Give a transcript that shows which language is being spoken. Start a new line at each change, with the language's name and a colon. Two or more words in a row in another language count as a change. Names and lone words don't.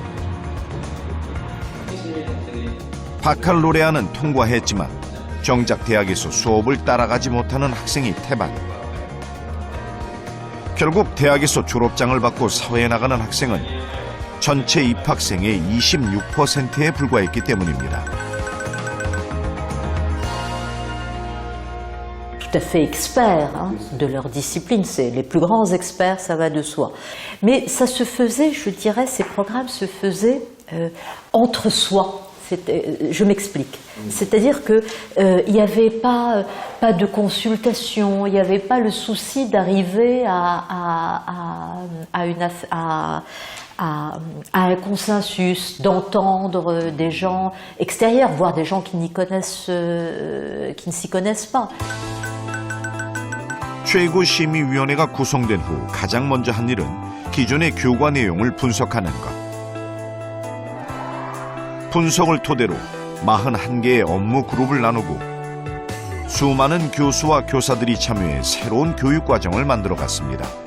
Korean: 바칼로레아는 통과했지만 정작 대학에서 수업을 따라가지 못하는 학생이 태반. 결국 대학에서 졸업장을 받고 사회에 나가는 학생은 전체 입학생의 26%에 불과했기 때문입니다.
French: Tout à fait experts de leur discipline, c'est les plus grands experts, ça va de soi. Mais ça se faisait, je dirais, ces programmes se faisaient entre soi. Je m'explique. C'est-à-dire que il n'y avait pas de consultation, il n'y avait pas le souci d'arriver à un consensus, d'entendre des gens extérieurs, voire des gens qui ne s'y connaissent pas.
Korean: 최고심의위원회가 구성된 후 가장 먼저 한 일은 기존의 교과 내용을 분석하는 것. 분석을 토대로 41개의 업무 그룹을 나누고 수많은 교수와 교사들이 참여해 새로운 교육과정을 만들어갔습니다.